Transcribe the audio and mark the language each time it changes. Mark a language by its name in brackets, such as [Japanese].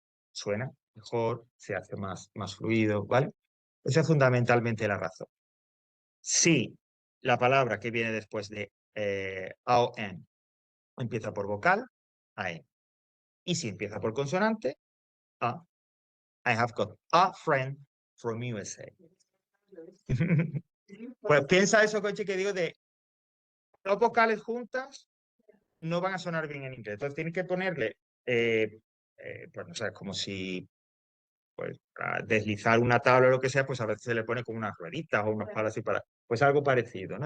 [Spanish] Suena mejor, se hace más fluido, ¿vale? Esa es fundamentalmente la razón. Si la palabra que viene después de a o en empieza por vocal, a en. Y si empieza por consonante, a. [English] I have got a friend from USA. [Spanish] Pues piensa eso, coche, que digo de dos vocales juntas no van a sonar bien en inglés. Entonces tienes que ponerle, pues no sé, como si pues, para deslizar una tabla o lo que sea, pues a veces se le pone como unas rueditas o unos palos así para Pues algo parecido, ¿no?